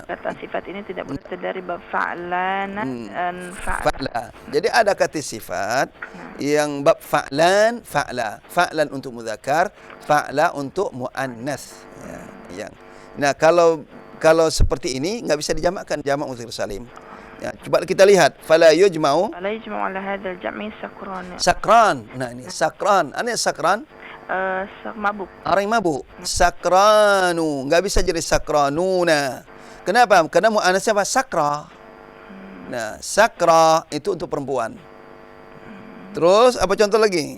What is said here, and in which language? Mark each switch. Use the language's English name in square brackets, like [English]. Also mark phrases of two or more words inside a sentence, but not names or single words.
[Indonesian] Kata sifat ini tidak boleh dari bab fa'lana dan fa'la. fa'la. Jadi ada kata sifat yang bab [Arabic] فعلان، فعلى. [Indonesian] Fa'lan untuk mudzakkar, fa'la untuk muannas. Ya, yang. Nah, kalau seperti ini enggak bisa dijamakkan jamak [Arabic] مذكر سالم. [Indonesian] Ya, coba kita lihat. [Arabic] فلا يجمع فلا يجمع على هذا الجمع سكران. sakran. [Indonesian] Nah, ini sakran. Aneh sakran. Mabuk. Orang yang mabuk. Sakranu. Enggak bisa jadi sakranuna. Kenapa? Karena muannasnya apa? Sakra. Nah, sakra itu untuk perempuan. Terus apa contoh lagi?